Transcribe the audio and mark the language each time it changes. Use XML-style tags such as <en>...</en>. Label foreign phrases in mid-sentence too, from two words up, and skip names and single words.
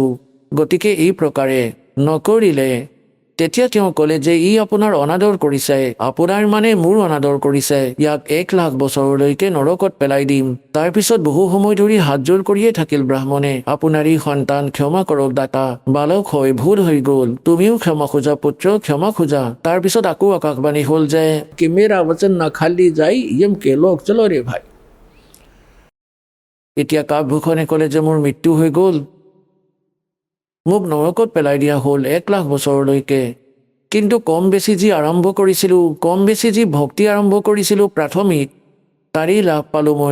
<as>গতিকে এই প্ৰকাৰে নকৰিলে তেতিয়া তেওঁ ক'লে যে ই আপোনাৰ অনাদৰ কৰিছে, আপোনাৰ মানে মোৰ অনাদৰ কৰিছে, ইয়াক 1,00,000 বছৰলৈকে নৰকত পেলাই দিম। তাৰপিছত বহু সময় ধৰি হাতযোৰ কৰিয়ে থাকিল ব্ৰাহ্মণে, আপোনাৰেই সন্তান, ক্ষমা কৰক দাতা, বালক হৈ ভুল হৈ গ'ল, তুমিও ক্ষমা খোজা পুত্ৰ, ক্ষমা খোজা। তাৰপিছত আকৌ আকাশবাণী হ'ল যে</as> <hi>कि मेरा वचन न खाली जाई यम के लोग चलो रे भाई।</hi> <as>এতিয়া কাকভূষণে ক'লে যে মোৰ মৃত্যু হৈ গ'ল, মোক নৰকত পেলাই দিয়া হ'ল 1,00,000 বছৰলৈকে। কিন্তু কম বেছি যি আৰম্ভ কৰিছিলোঁ, কম বেছি যি ভক্তি আৰম্ভ কৰিছিলোঁ প্ৰাথমিক, তাৰেই লাভ পালোঁ মই।</as>